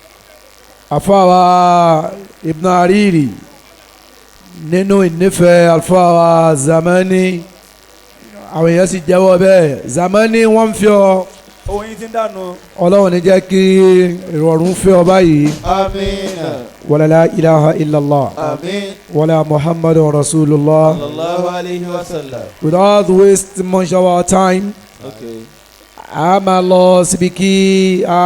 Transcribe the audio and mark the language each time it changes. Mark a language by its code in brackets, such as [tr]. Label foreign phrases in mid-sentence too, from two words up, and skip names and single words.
[yo] Àfáwà Ibn Ariri nínú ìnífẹ̀ẹ́ àfáwà Zamani àwọn èèyàn sì jẹ́wọ́ bẹ́ẹ̀. Zamani wọ́n ń fi ọ. Oyin ti ń dànù. Ọlọ́run ní jẹ́ kí ìrọ̀rùn fẹ́ ọ báyìí. Àmín. [ar] ولا لا إله إلا الله. [yo] Àmín. [ar] ولا محمد رسول الله. صلى الله عليه وسلم. [en] Without wasting much of our time. Okay. [yo] A máa lọ síbi kí a